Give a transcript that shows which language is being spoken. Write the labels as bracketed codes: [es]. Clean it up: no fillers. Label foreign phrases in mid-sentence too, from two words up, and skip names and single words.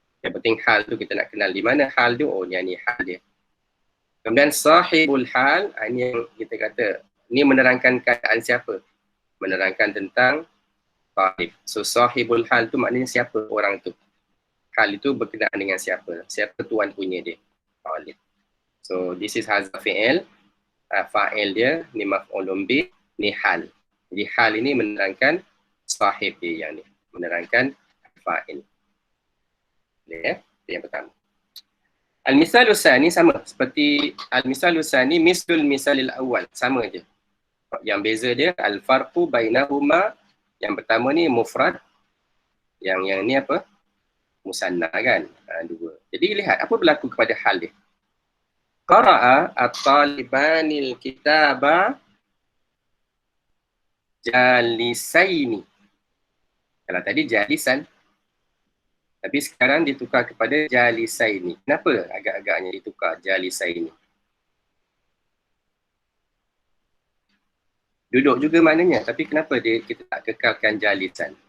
[ms] Yang penting hal tu kita nak kenal di mana hal tu, oh ni hal dia. Kemudian [ar] صاحب الحال, [ms] ini yang kita kata, ni menerangkan keadaan siapa? Menerangkan tentang talib. So [ar] صاحب الحال [ms] tu maknanya siapa orang tu? Hal itu berkenaan dengan siapa? Siapa tuan punya dia? Talib. [en] So this is [ar] حذف الفعل. [ms] Fa'il dia, ni [ar] مفعول به, [ms] ni hal. Jadi hal ini menerangkan sahib dia yang ni. Menerangkan fa'il. Ya, yang pertama. [ar] المثال الثاني [ms] sama seperti [ar] المثال الثاني مثل المثال الأول, [ms] sama je. Yang beza dia [ar] الفرق بينهما, [ms] yang pertama ni mufrad, yang ni apa? Musanna kan? Dua. Jadi lihat apa berlaku kepada hal dia. [ar] قرأ الطالبان الكتاب جالسين. [ms] Kalau tadi jalisan, tapi sekarang ditukar kepada jalisaini. Kenapa agak-agaknya ditukar jalisaini? Duduk juga maknanya, tapi kenapa kita tak kekalkan jalisan?